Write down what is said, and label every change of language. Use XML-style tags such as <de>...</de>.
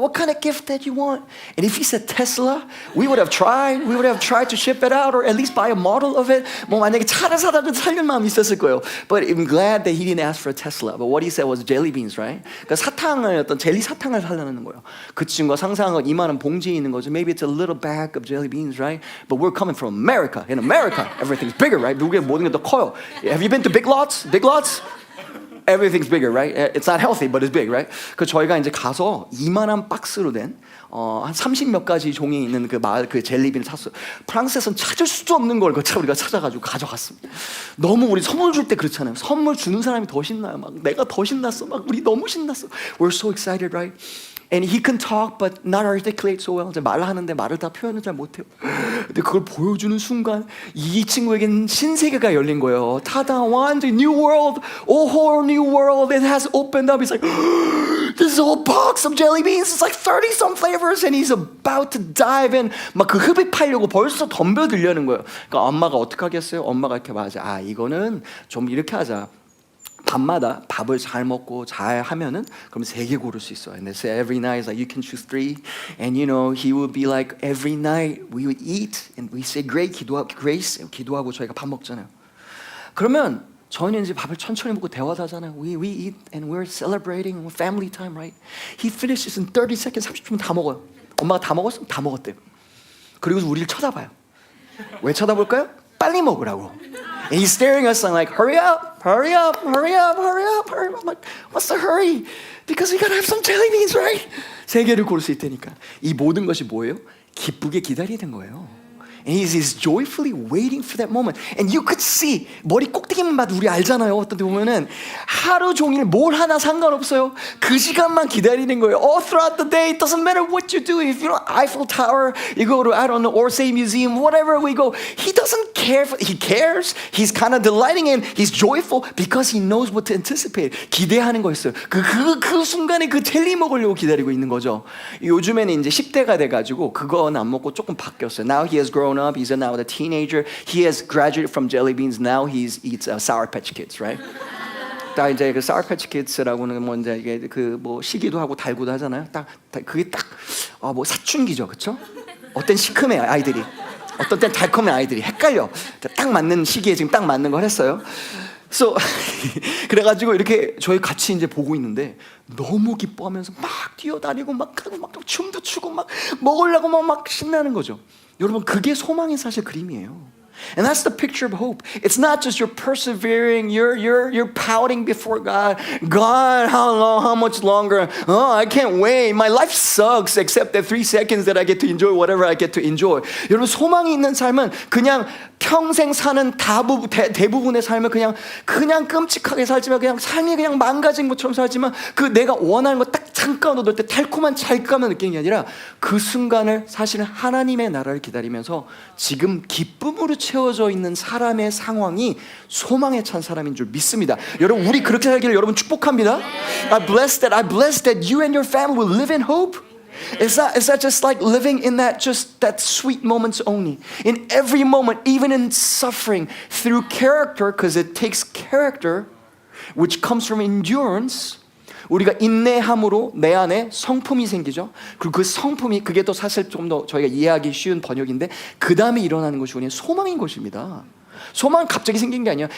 <en>What kind of gift that you want? And if he said Tesla, we would have tried to ship it out or at least buy a model of it.</en> <ko>뭐 만약에 차를 사다도 살릴 마음이 있었을 거예요.</ko> <en>But I'm glad that he didn't ask for a Tesla. But what he said was jelly beans, right?</en> <ko>그러니까 어떤 젤리 사탕을 살려는 거예요. 그 친구가 상상한 건 이만한 봉지에 있는 거죠.</ko> <en>Maybe it's a little bag of jelly beans, right? But we're coming from America. In America, everything's bigger, right?</en> <ko>미국에 모든 게 더 커요.</ko> <en>Have you been to Big Lots? Big Lots? Everything's bigger, right? It's not healthy, but it's big, right?</en> <ko>그 저희가 이제 가서 이만한 박스로 된 한 30몇 가지 종이 있는 그 젤리빈을 샀어요. 프랑스에서는 찾을 수도 없는 걸 우리가 찾아가지고 가져갔습니다. 너무 우리 선물 줄 때 그렇잖아요. 선물 주는 사람이 더 신나요. 막 내가 더 신났어. 막 우리 너무 신났어.</ko> <en>We're so excited, right? And he can talk but not articulate so well.</en> <ko>말하는데 말을 다 표현을 잘 못해요. 근데 그걸 보여주는 순간 이 친구에게는 신세계가 열린 거예요. 타다, 완전</ko> <en>new world, a whole new world. It has opened up. He's like, this whole box of jelly beans. It's like 30 some flavors, and he's about to dive in.</en> <ko>막 그 흡입하려고 벌써 덤벼들려는 거예요. 그러니까 엄마가 어떻게 하겠어요? 엄마가 이렇게 말하자. 아, 이거는 좀 이렇게 하자. 밤마다 밥을 잘 먹고 잘 하면은 그럼 3개 고를 수 있어요.</ko> <en>And they say every night is like you can choose 3. And you know he would be like every night we would eat and we say grace</en> <ko>기도하고 저희가 밥 먹잖아요. 그러면 저희는 이제 밥을 천천히 먹고 대화도 하잖아요.</ko> <en>We eat and we're celebrating family time, right? He finishes in 30 seconds,</en> <ko>30분 다 먹어요. 엄마가 다 먹었으면 다 먹었대요. 그리고 우리를 쳐다봐요. 왜 쳐다볼까요? 빨리 먹으라고.</ko> <en>And he's staring at us like, hurry up, hurry up, hurry up, hurry up, hurry up. I'm like, what's the hurry? Because we gotta have some jelly beans, right?</en> <ko>3개를 고를 수 있다니까. 이 모든 것이 뭐예요? 기쁘게 기다리는 거예요.</ko> <en>And he's joyfully waiting for that moment. And you could see,</en> <ko>머리 꼭대기만 봐도 우리 알잖아요. 어떤 데 보면은 하루 종일 뭘 하나 상관없어요. 그 시간만 기다리는 거예요.</ko> <en>All throughout the day, it doesn't matter what you do. If you know Eiffel Tower, you go to, I don't know, Orsay Museum, whatever we go. He doesn't care. He cares. He's kind of delighting in. He's joyful because he knows what to anticipate.</en> <ko>기대하는 거였어요. 그 순간에 그 젤리 먹으려고 기다리고 있는 거죠. 요즘에는 이제 10대가 돼가지고 그건 안 먹고 조금 바뀌었어요.</ko> <en>Now he has grown up. He's now a teenager. He has graduated from jelly beans. Now he eats Sour Patch Kids, right?</en> <ko>딱 이제 그 Sour Patch Kids라고는 뭐 이제 이게 그 뭐 시기도 하고 달고도 하잖아요. 그게 딱 뭐 사춘기죠, 그렇죠? 어떤 시큼해 아이들이, 어떤 땐 달콤해 아이들이 헷갈려. 딱 맞는 시기에 지금 딱 맞는 걸 했어요. So 그래가지고 이렇게 저희 같이 이제 보고 있는데 너무 기뻐하면서 막 뛰어다니고 막 하고 막 춤도 추고 막 먹으려고 막 신나는 거죠. 여러분 그게 소망의 사실 그림이에요.</ko> <en>And that's the picture of hope. It's not just you're persevering, you're pouting before God. God, how long, how much longer? Oh, I can't wait. My life sucks except the 3 seconds that I get to enjoy whatever I get to enjoy.</en> <ko>여러분 소망이 있는 삶은 그냥 평생 사는 대부분의 삶을 그냥 끔찍하게 살지만 그냥 삶이 그냥 망가진 것처럼 살지만 그 내가 원하는 거 딱 잠깐 얻을 때 달콤한 잘감을 느끼는 게 아니라 그 순간을 사실은 하나님의 나라를 기다리면서 지금 기쁨으로 채워져 있는 사람의 상황이 소망에 찬 사람인 줄 믿습니다. 여러분 우리 그렇게 살기를 여러분 축복합니다.</ko> <en>I bless that you and your family will live in hope. It's not just like living in that sweet moments only. In every moment, even in suffering, through character, because it takes character, which comes from endurance.</en> <ko>우리가 인내함으로 내 안에 성품이 생기죠. 그리고 그 성품이 그게 또 사실 좀 더 저희가 이해하기 쉬운 번역인데 그 다음에 일어나는 것이 우리의 소망인 것입니다. 소망은 갑자기 생긴 게 아니야.</ko>